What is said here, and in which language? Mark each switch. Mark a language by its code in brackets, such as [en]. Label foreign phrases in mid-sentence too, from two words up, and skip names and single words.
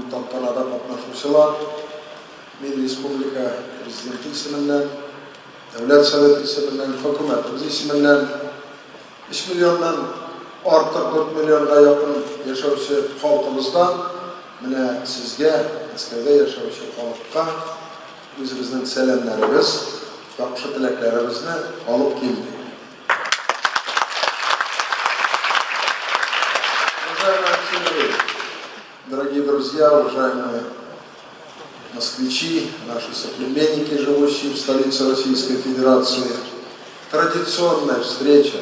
[uz] tantanada qatnashuvchilar, men Respublika Prezidenti ismidan, Davlat Soveti ismidan, hukumatimiz ismidan 3 milliondan ortiq 4 millionga yaqin yashovchi xalqimizdan mana sizga, Moskvada yashovchi xalqqa o'zimizning salomlarimiz va xush tilaklarimizni olib keldik. [ru] Уважаемые дорогие друзья, уважаемые москвичи, наши соплеменники, живущие в столице Российской Федерации, традиционная встреча.